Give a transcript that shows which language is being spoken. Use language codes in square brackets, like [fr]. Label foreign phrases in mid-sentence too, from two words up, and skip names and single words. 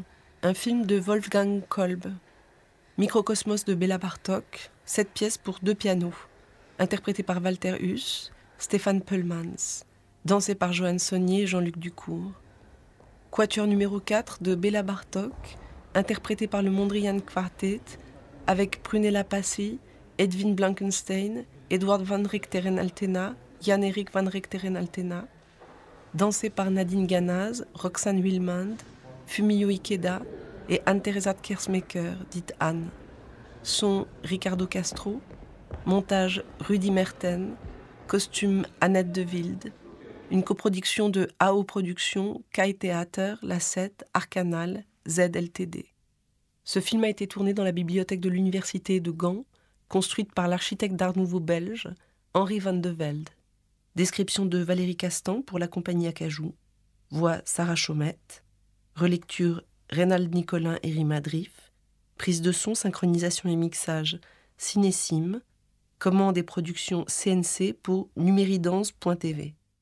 [fr] Un film de Wolfgang Kolb. Microcosmos de Béla Bartók, 7 pièces pour 2 pianos. Interprété par Walter Huss, Stéphane Peulmans. Dansé par Johan Saunier et Jean-Luc Ducour. Quatuor numéro 4 de Béla Bartók, interprété par le Mondrian Quartet, avec Prunella Passy, Edwin Blankenstein, Edward van Rechteren Altena, Jan-Erik van Rechteren Altena. Dansé par Nadine Ganaz, Roxane Wilmand, Fumio Ikeda et Anne-Theresa Kersmaker, dite Anne. Son Ricardo Castro. Montage Rudy Merten. Costume Annette de Wilde. Une coproduction de AO Productions, Kai Theater, La 7, Arcanal, ZLTD. Ce film a été tourné dans la bibliothèque de l'université de Gand, construite par l'architecte d'art nouveau belge, Henri van de Velde. Description de Valérie Castan pour la compagnie Acajou. Voix Sarah Chaumette. Relecture Reynald Nicolin et Rima Drif. Prise de son, synchronisation et mixage Cinécime. Commande et production CNC pour numéridance.tv.